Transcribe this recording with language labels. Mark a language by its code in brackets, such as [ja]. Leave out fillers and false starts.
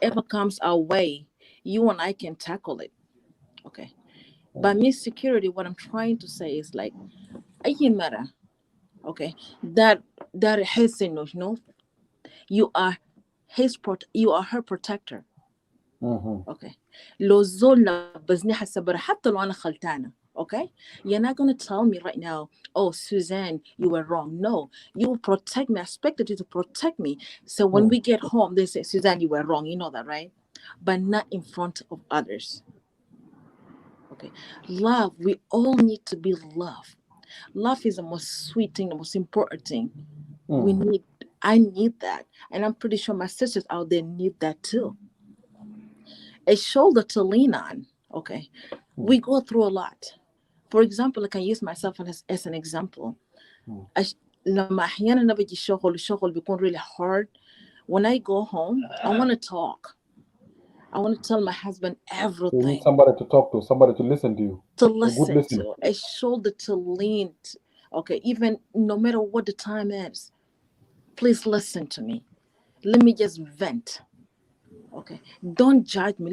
[en] whatever comes our way, you and I can tackle it. Okay. By Mm, me security, what I'm trying to say is like, [ar] أي مرة, [en] okay, that his no, you are you are her protector. mhm. Okay. [ar] لو زول نبزني حسب حتى لو أنا خلتانة. [en] Okay, you're not gonna tell me right now, oh Suzanne, you were wrong. No, you will protect me. I expected you to protect me. So when Mm. we get home, they say, Suzanne, you were wrong. You know that, right? But not in front of others. Okay, love. We all need to be loved. Love is the most sweet thing, the most important thing. We Mm. need. I need that, and I'm pretty sure my sisters out there need that too. A shoulder to lean on. Okay, Mm. we go through a lot. For example, I can use myself as an example. Mm. أش... [ar] لما أحيانا بيجي الشغل بيكون [en] really hard. When I go home, I want to talk. I want to tell my husband So you need everything, somebody to talk to, somebody to listen to you, to a good listen listener. to, a shoulder to lean to. Okay, even no matter what the time is, please listen to me. Let me just vent. Okay, don't judge me.